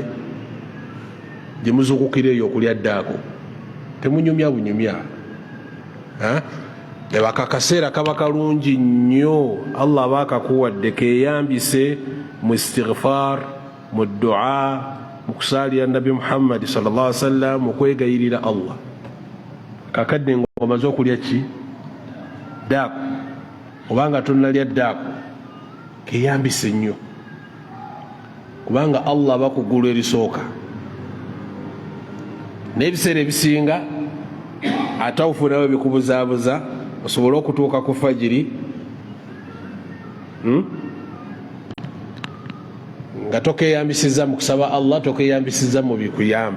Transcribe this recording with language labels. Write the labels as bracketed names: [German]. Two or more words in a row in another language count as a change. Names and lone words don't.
[Ganda] Gye muzuukukira eyo okulya ddaako temunyumya bunyumya, ebaka akaseera kaba kalungi nnyo. Allah aba akakuwadde keeyambise mu istighfar, mu dua, mu kusaalira Nabi Muhammad [Arabic] صلى الله عليه وسلم, [Ganda] mu kwegayirira Allah. Kakadde ng'omaze okulya ki ddaako obanga tonnalya ddaako keeyambise nnyo, kubanga Allah aba ku ggulu erisooka. N'ebiseera ebisinga atawufu nawe bikubuzaabuza osobole okutuuka ku fajiri nga tokeyambisiza mu kusaba Allah, tokeyambisiza mu bikuyamba.